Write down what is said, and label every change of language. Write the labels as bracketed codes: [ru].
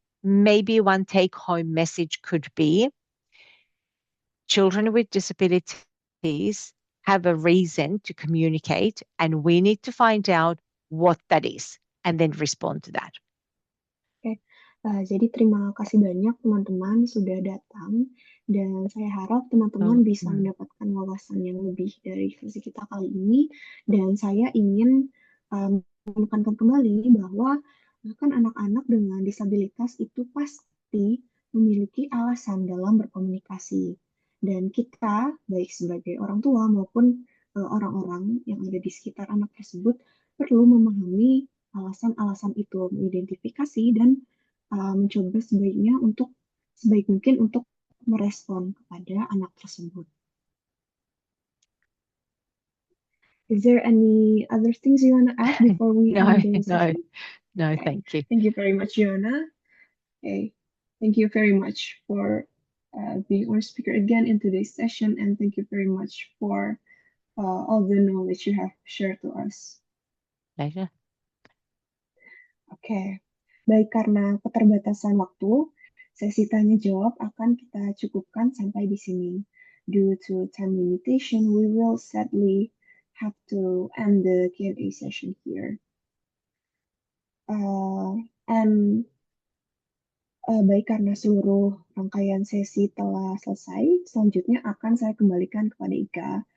[en] Maybe one take-home message could be, children with disabilities have a reason to communicate, and we need to find out what that is and then respond to that. [id] Jadi terima kasih banyak teman-teman sudah datang, dan saya harap teman-teman bisa mendapatkan wawasan yang lebih dari sesi kita kali ini. Dan saya ingin menekankan kembali bahwa bahkan anak-anak dengan disabilitas itu pasti memiliki alasan dalam berkomunikasi. Dan kita, baik sebagai orang tua maupun orang-orang yang ada di sekitar anak tersebut, perlu memahami alasan-alasan itu, mengidentifikasi dan mencoba sebaik mungkin untuk merespon kepada anak tersebut. [en] Is there any other things you want to add before we end the session? No, thank you. Thank you very much, Joanna. Okay. Thank you very much for being our speaker again in today's session, and thank you very much for all the knowledge you have shared to us. Pleasure. [id] Oke, baik karena keterbatasan waktu, sesi tanya jawab akan kita cukupkan sampai di sini. [en] Due to time limitation, we will sadly have to end the Q&A session here. [id] And baik karena seluruh rangkaian sesi telah selesai, selanjutnya akan saya kembalikan kepada Ika.